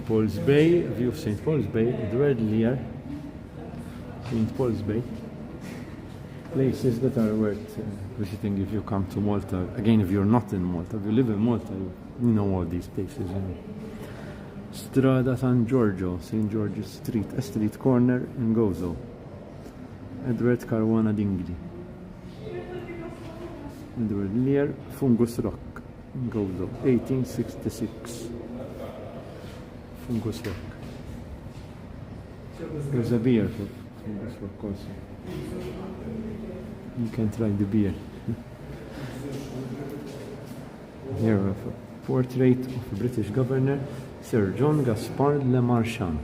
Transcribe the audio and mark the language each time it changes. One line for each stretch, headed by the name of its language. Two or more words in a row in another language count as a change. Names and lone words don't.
English: Paul's Bay, a view of St. Paul's Bay, Edward Lear. St. Paul's Bay. Places that are worth visiting if you come to Malta. Again, if you're not in Malta, if you live in Malta, you know all these places. You know. Strada San Giorgio, St. George's Street, a street corner in Gozo. Edward Caruana Dingley. Edward Lear, Fungus Rock in Gozo, 1866. Fungus Rock. There's a beer for Fungus Rock also. You can try the beer. Here we have a portrait of a British governor, Sir John Gaspard Le Marchand.